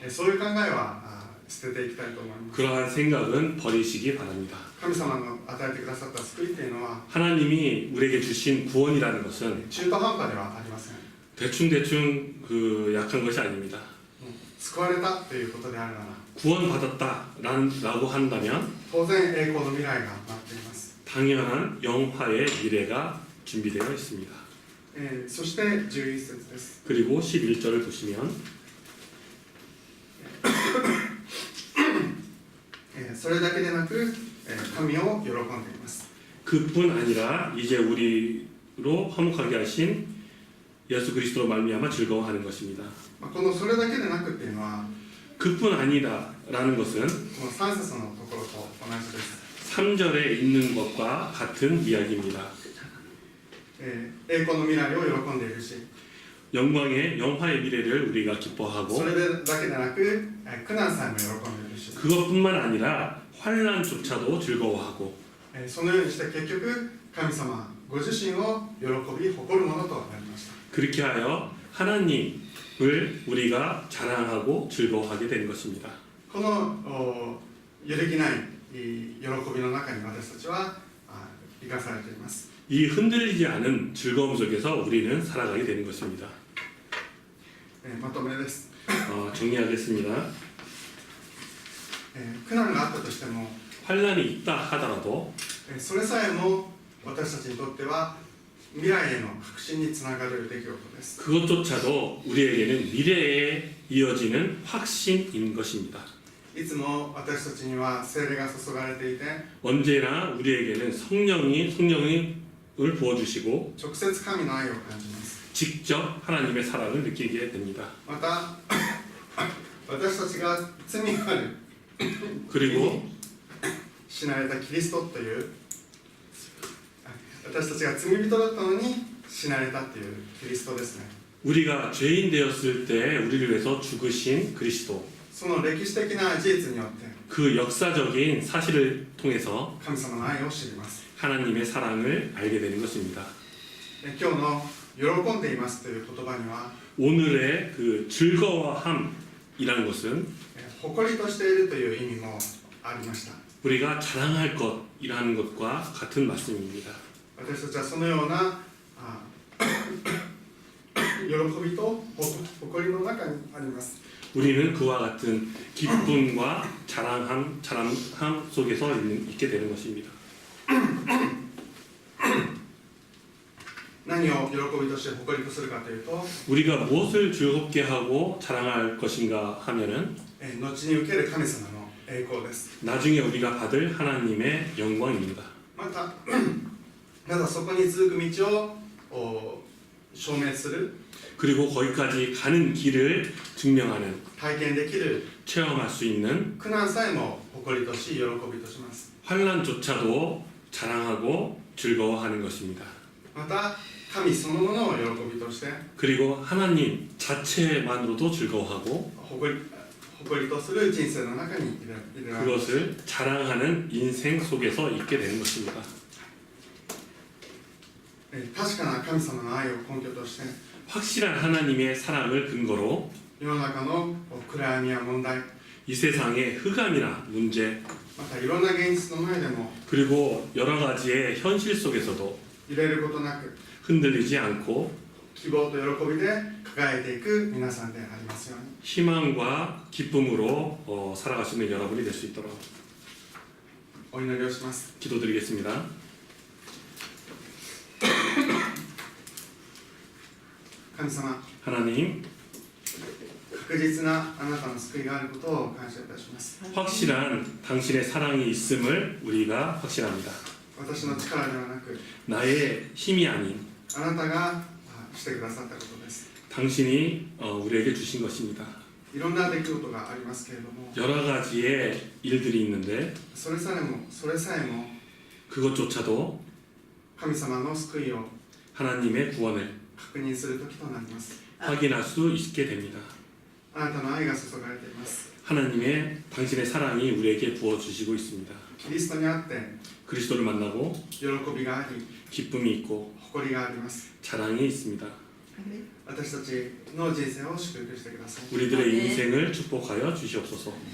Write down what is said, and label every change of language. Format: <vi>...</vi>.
<ja>そういう考えは捨てていきたいと思います。</ja> <ko>그러한 생각은 버리시기 바랍니다.</ko> <ja>神様の与えてくださった救いというのは</ja> <ko>하나님이 우리에게 주신 구원이라는 것은</ko> <ja>中途半端ではありません。</ja> <ko>대충 그 약한 것이 아닙니다.</ko> <ja>救われたということであるなら</ja> <ko>구원받았다라고 한다면</ko> <ja>当然栄光の未来が待っています。</ja> <ko>당연한 영화의 미래가 준비되어 있습니다.</ko> <ja>そして11節です。</ja> <ko>그리고 11절을 보시면</ko> <ja>それだけでなく神を喜んでいます。</ja> <ko>그뿐 아니라 이제 우리로 화목하게 하신 예수 그리스도로 말미암아 즐거워하는 것입니다.</ko> <ja>このそれだけでなくっていうのは</ja> <ko>그뿐 아니다라는 것은</ko> <ja>この3節のところと同じです。</ja> <ko>3절에 있는 것과 같은 이야기입니다.</ko> <ja>栄光の未来を喜んでいるし</ja> <ko>영광의 영화의 미래를 우리가</ko> <ja>そ</ja> <ko>기뻐하고</ko> <ja>れだけでなく苦難さえも喜んでいるし</ja> <ko>그것뿐만 아니라 환란조차도 즐거워하고</ko> <ja>そのようにして結局神様ご自身を喜び誇るものとなりました</ja> <ko>그렇게 하여 하나님을 우리가 자랑하고 즐거워하게 되는 것입니다.</ko> <ja>この揺るぎない喜びの中に私たちは生かされています</ja> <ko>이 흔들리지 않은 즐거움 속에서 우리는 살아가게 되는 것입니다.</ko> <ja>まとめです</ja> <ko>정리하겠습니다.</ko> <ja>苦難があったとしても</ja> <ko>환란이 있다 하더라도</ko> <ja>それさえも私たちにとっては未来への確信につながる出来事です</ja> <ko>그것조차도 우리에게는 미래에 이어지는 확신인 것입니다.</ko> <ja>いつも私たちには聖霊が注がれていて</ja> <ko>언제나 우리에게는 성령을 부어주시고</ko> <ja>直接神の愛を感じます</ja> <ko>직접 하나님의 사랑을 느끼게 됩니다.</ko> <ja>また私たちが罪がある</ja> <ko>그리고</ko> <ja>死なれたキリストという私たちが罪人だったのに死なれたというキリストですね</ja> <ko>우리가 죄인 되었을 때 우리를 위해서 죽으신 그리스도</ko> <ja>その歴史的な事実によって</ja> <ko>그 역사적인 사실을 통해서</ko> <ja>神様の愛を知ります</ja> <ko>하나님의 사랑을 알게 되는 것입니다.</ko> <ja>今日の喜んでいますという言葉には</ja> <ko>오늘의 그 즐거워함이라는 것은</ko> <ja>誇りとしているという意味もありました</ja> <ko>우리가 자랑할 것이라는 것과 같은 말씀입니다.</ko> <ja>私たちはそのような喜びと誇りの中にあります</ja> <ko>우리는 그와 같은 기쁨과 자랑함 속에서 있게 되는 것입니다.</ko> <ja>何を喜びとして誇りとするかというと</ja> <ko>우리가 무엇을 즐겁게 하고 자랑할 것인가 하면은</ko> <ja>後に受ける神様の栄光です</ja> <ko>나중에 우리가 받을 하나님의 영광입니다.</ko> <ja>またそこに続く道を証明する</ja> <ko>그리고 거기까지 가는 길을 증명하는</ko> <ja>体験できる</ja> <ko>체험할 수 있는</ko> <ja>苦難さえも誇りとし喜びとします</ja> <ko>환란조차도 자랑하고 즐거워하는 것입니다.</ko> <ja>また神そのものを喜びとして</ja> <ko>그리고 하나님 자체만으로도 즐거워하고</ko> <ja>誇りとする人生の中に入れられます</ja> <ko>그것을 자랑하는 인생 속에서 있게 되는 것입니다.</ko> <ja>確かな神様の愛を根拠として</ja> <ko>확실한 하나님의 사랑을 근거로</ko> <ja>世の中の暗闇や問題</ja> <ko>이 세상의 흑암이나 문제</ko> <ja>またいろんな現実の前でも</ja> <ko>그리고 여러 가지의 현실 속에서도</ko> <ja>揺れることなく</ja> <ko>흔들리지 않고</ko> <ja>希望と喜びで輝いていく皆さんでありますように</ja> <ko>희망과 기쁨으로 살아가시는 여러분이 될 수 있도록</ko> <ja>お祈りをします</ja> <ko>기도드리겠습니다.</ko> <ja>神様</ja> <ko>하나님</ko> <ja>確実なあなたの救いがあることを感謝いたします</ja> <ko>확실한 당신의 사랑이 있음을 우리가 확신합니다.</ko> <ja>私の力ではなく</ja> <ko>나의 힘이 아닌</ko> <ja>あなたがしてくださったことです</ja> <ko>당신이 우리에게 주신 것입니다.</ko> <ja>いろんな出来事がありますけれども</ja> <ko>여러 가지의 일들이 있는데</ko> <ja>それさえも</ja> <ko>그것조차도</ko> <ja>神様の救いを</ja> <ko>하나님의 구원을</ko> <ja>確認する時となります</ja> <ko>확인할 수 있게 됩니다.</ko> <ja>あなたの愛が注がれています</ja> <ko>하나님의 당신의 사랑이 우리에게 부어주시고 있습니다.</ko> <ja>キリストにあって</ja> <ko>그리스도를 만나고</ko> <ja>喜びがあり</ja> <ko>기쁨이 있고</ko> <ja>誇りがあります</ja> <ko>자랑이 있습니다.</ko> <ja>私たちの人生を祝福してください</ja> <ko>우리들의 인생을 축복하여 주시옵소서.</ko>